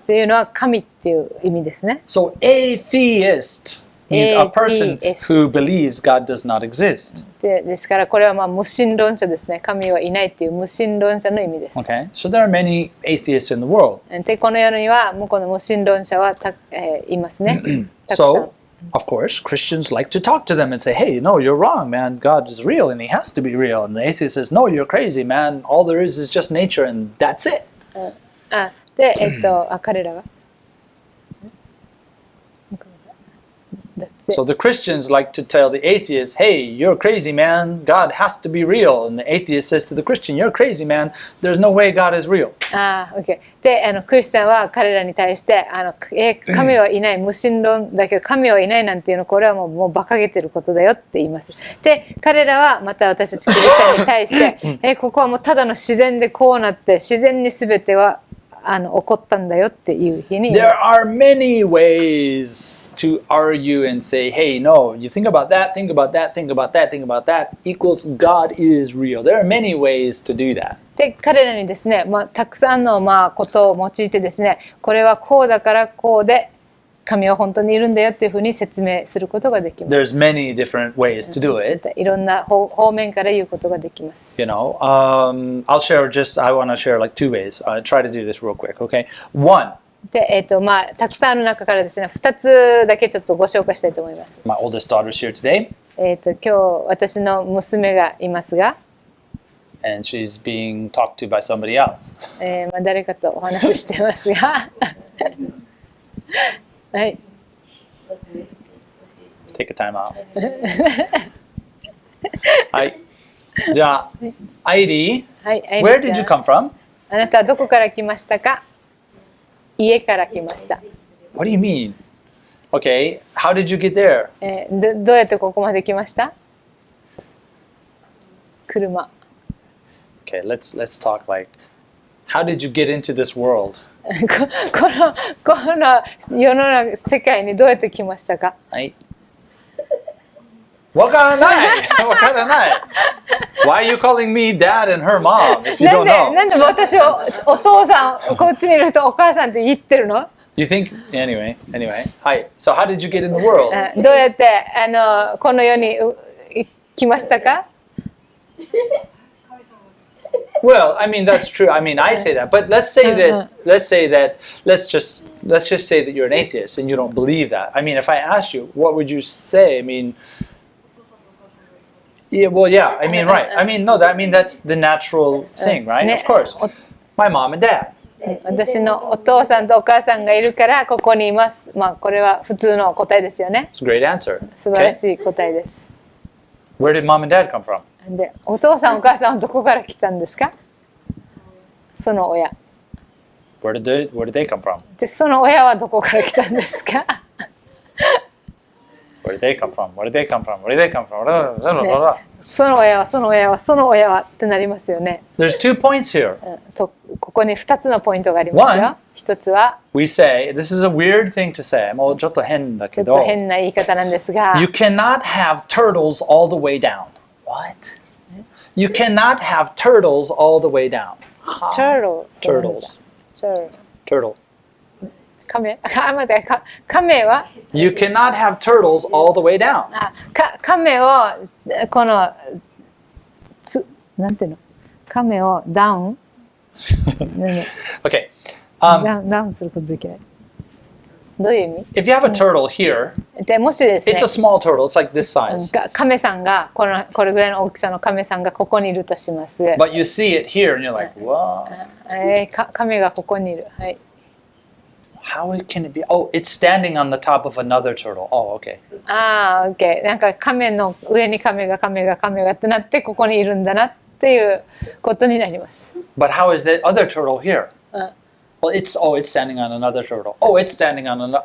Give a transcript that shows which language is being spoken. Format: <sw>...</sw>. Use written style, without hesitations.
<ja>というのは神っていう意味ですね。</ja> <en>So, atheist means a person who believes God does not exist.</en> <ja>ですからこれは無神論者ですね。神はいないっていう無神論者の意味です。</ja> <en>Okay, so there are many atheists in the world.</en> <ja>で、この世にはこの無神論者はいますね。たくさん。</ja> <en>So, of course, Christians like to talk to them and say, hey, no, you're wrong, man. God is real and he has to be real. And the atheist says, no, you're crazy, man. All there is just nature and that's it.</en> <ja>で、彼らが。</ja> <en>So the Christians like to tell the atheist, hey, you're crazy, man. God has to be real. And the atheist says to the Christian, you're crazy, man. There's no way God is real. OK。</en> <ja>で、クリスチャンは彼らに対して、神はいない、無神論だけど、神はいないなんていうの、これはもう馬鹿げてることだよって言います。で、彼らはまた私たちクリスチャンに対して、ここはもうただの自然でこうなって、自然に全ては起こったんだよっていうふうに。</ja> <en>There are many ways to argue and say, hey, no, you think about that, think about that, think about that, think about that, equals God is real. There are many ways to do that.</en> <ja>で、彼らにですね、たくさんのことを用いてですね、これはこうだからこうで、神は本当にいるんだよっていうふうに説明することができます。</ja> <en>There's many different ways to do it.</en> <ja>いろんな方面から言うことができます。</ja> <en>I want to share like two ways. I'll try to do this real quick, okay? One.</en> <ja>で、たくさんある中からですね、2つだけちょっとご紹介したいと思います。</ja> <en>My oldest daughter's here today.</en> <ja>今日私の娘がいますが、</ja> <en>and she's being talked to by somebody else.</en> <ja>誰かとお話ししてますが、はい。</ja> <en>Take a time out.</en> <ja>はい。じゃあ、アイリー、はい、</ja> <en>Where did you come from?</en> <ja>あなたはどこから来ましたか？家から来ました。</ja> <en>What do you mean? Okay, how did you get there?</en> <ja>どうやってここまで来ました？車。</ja> <en>Okay, let's talk like, how did you get into this world?</en> <ja>この世の中世界にどうやって来ましたか？はい。わからない。わからない。</ja> <en>Why are you calling me dad and her mom if you don't know?</en> <ja>なんで私をお父さん、こっちにいる人お母さんって言ってるの？</ja> <en>You think anyway. はい。So how did you get in the world?</en> <ja>どうやってこの世に来ましたか？</ja> <en>Well, I mean that's true. I mean I say that, but let's say that let's just say that you're an atheist and you don't believe that. I mean, if I asked you, what would you say? I mean, yeah, well, yeah. I mean, right. I mean, no. I mean that's the natural thing, right? Of course. My mom and dad.</en> <ja>私のお父さんとお母さんがいるからここにいます。まあこれは普通の答えですよね。</ja> <en>It's a great answer.</en> <ja>素晴らしい答えです。</ja> <en>Where did mom and dad come from?</en> <ja>で、お父さんお母さんはどこから来たんですか？その親。</ja> <en>Where did they come from?</en> <ja>で、その親はどこから来たんですか？</ja> <en>Where did they come from? Where did they come from? Where did they come from?</en> <ja>その親はその親はその親はってなりますよね。</ja> <en>There's 2 points here.</en> <ja>ここに2つのポイントがありますよ。一つは</ja> <en>We say, this is a weird thing to say.</en> <ja>もうちょっと変だちょっけど。と変な言い方なんですが</ja> <en>You cannot have turtles all the way down. What? You cannot have turtles all the way down. Turtles Turtle.</en> <ja>亀あ、待って、亀は</ja> <en>You cannot have turtles all the way down.</en> <ja>亀をこのなんていうの亀をダウン</ja> <en>Okay.</en> <ja>ダウンすることできない。どういう意味</ja> <en>If you have a turtle here,</en> <ja>でもしですね</ja> <en>it's a small turtle. It's like this size.</en> <ja>亀さんがこれぐらいの大きさの亀さんがここにいるとします。</ja> <en>But you see it here and you're like, what?</en> <ja>亀がここにいる。はい。</ja> <en>How can it be? Oh, it's standing on the top of another turtle. Oh, okay.</en> <ja>ああ、OK。なんか亀の上に亀がってなってここにいるんだなっていうことになります。</ja> <en>But how is that other turtle here? Well, it's standing on another turtle. Oh, it's standing on another.</en>